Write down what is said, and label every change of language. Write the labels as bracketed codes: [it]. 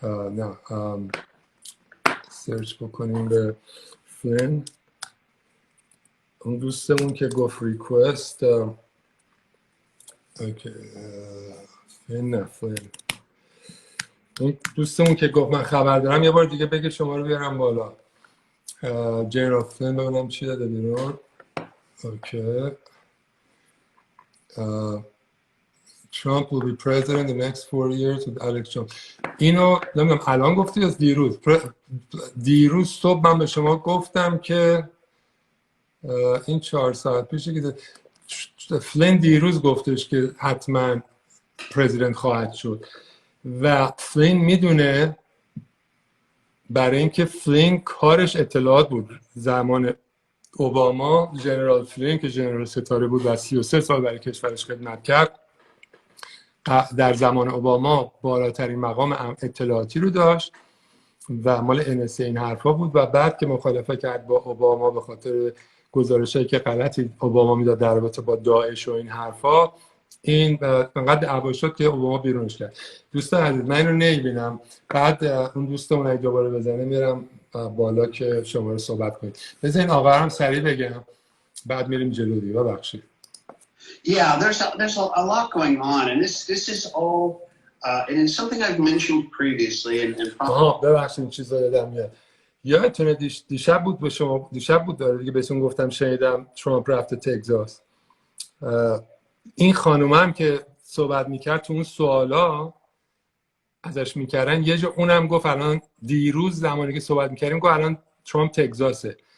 [fa] نه سرچ بکنیم به فلین، اون دوستمون که گفت ریکوست. اوکی فلین اون دوستمون که گفت من خبر دارم یه بار دیگه بگه شما رو بیارم بالا. جنرال فلین ببینم چی داده بیرون. [en] Okay Trump will be president the next 4 years with election. [fa] اینو نمیدونم الان گفتی یا دیروز صبح من به شما گفتم که این 4 ساعت پیشه که فلین دیروز گفتش که حتما پرزیدنت خواهد شد و فلین میدونه، برای اینکه فلین کارش اطلاعات بود. زمان اوباما ژنرال فلین که ژنرال ستاره بود و 33 سال برای کشورش خدمت کرد، در زمان اوباما بالاترین مقام اطلاعاتی رو داشت و مال NSA این حرفا بود و بعد که مخالفت کرد با اوباما به خاطر گزارشایی که غلطی اوباما میداد در رابطه با داعش و این حرفا، این انقدر دعوا شد که اوباما بیرونش کرد. دوستان عزیز من اینو نمیبینم، بعد اون دوستمون اگه دوباره بزنه میرم بالا که شما رو صحبت کنید. بذار این آقا هم سریع بگم بعد میریم جلو دیگه. ببخشید. [en] Yeah, there's a lot going on, and this is all, and it's something I've mentioned previously. [fa] ببخشید چیزا یادم میاد. یادتونه دیشب بود به شما، دیشب بود داره دیگه بهتون گفتم شنیدم ترامپ رفته تگزاس. این خانوم هم که صحبت میکرد تو اون سوالا ازش میکردن یه جا اونم گفت الان دیروز زمانی که صحبت میکردیم گفت الان ترامپ تگزاسه.